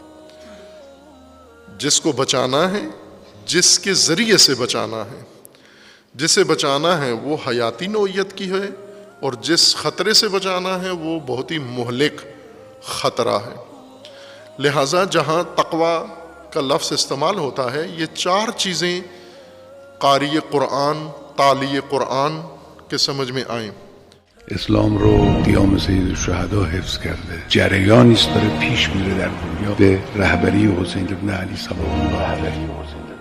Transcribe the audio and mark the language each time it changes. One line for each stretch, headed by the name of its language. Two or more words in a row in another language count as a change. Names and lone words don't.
Urdu: جس کو بچانا ہے، جس کے ذریعے سے بچانا ہے، جسے بچانا ہے وہ حیاتی نوعیت کی ہے، اور جس خطرے سے بچانا ہے وہ بہت ہی مہلک خطرہ ہے۔ لہٰذا جہاں تقویٰ کا لفظ استعمال ہوتا ہے، یہ چار چیزیں قاری قرآن، تالی قرآن کے سمجھ میں آئیں۔
Persian: اسلام رو قیام سید الشهدا حفظ کرده، جریانی است داره پیش میره در دنیا به رهبری حسین ابن علی صلوات الله علیه.